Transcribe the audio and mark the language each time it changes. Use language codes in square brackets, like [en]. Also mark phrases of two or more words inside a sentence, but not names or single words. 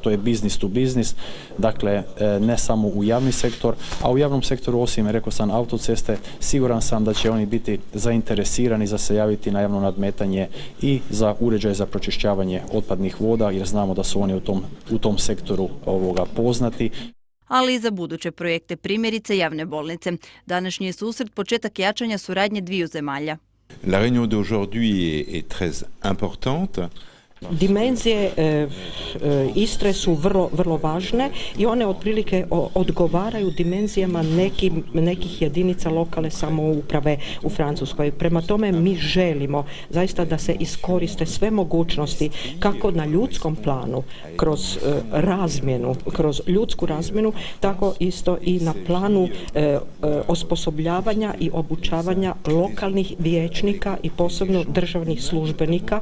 [hr] To je [en] business to business, [hr] dakle ne samo u javni sektor, a u javnom sektoru osim, rekao sam, autoceste, siguran sam da će oni biti zainteresirani za se javiti na javno nadmetanje i za uređaj za pročišćavanje otpadnih voda, jer znamo da su oni u tom sektoru poznati. Ali i za buduće projekte, primjerice javne bolnice. Današnji je susret početak jačanja suradnje dviju zemalja. [fr] La réunion d'aujourd'hui est très importante. [hr] Dimenzije Istre su vrlo važne i one otprilike odgovaraju dimenzijama nekih jedinica lokalne samouprave u Francuskoj. Prema tome mi želimo zaista da se iskoriste sve mogućnosti kako na ljudskom planu, kroz razmjenu, kroz ljudsku razmjenu, tako isto i na planu osposobljavanja i obučavanja lokalnih vijećnika i posebno državnih službenika.